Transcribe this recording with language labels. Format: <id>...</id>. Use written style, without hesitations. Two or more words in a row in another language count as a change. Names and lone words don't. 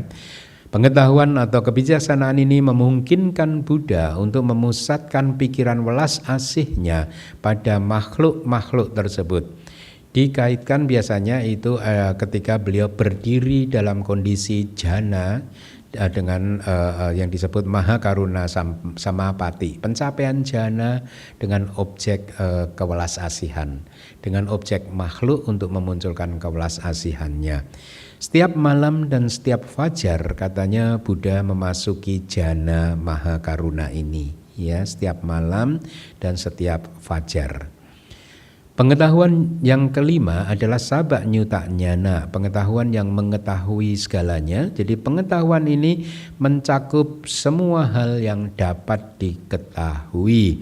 <id>Pengetahuan atau kebijaksanaan ini memungkinkan Buddha untuk memusatkan pikiran welas asihnya pada makhluk-makhluk tersebut. Dikaitkan biasanya itu ketika beliau berdiri dalam kondisi jhana dengan yang disebut</id> <pi>maha karuna samapati,</pi> <id>pencapaian jhana dengan objek kewelas asihan, dengan objek makhluk untuk memunculkan kewelas asihannya. Setiap malam dan setiap fajar katanya Buddha memasuki</id> <pi>jhana maha karuna</pi> <id>ini, ya, setiap malam dan setiap fajar. Pengetahuan yang kelima adalah</id> <pi>sabak nyuta nyana,</pi> <id>pengetahuan yang mengetahui segalanya. Jadi pengetahuan ini mencakup semua hal yang dapat diketahui.</id>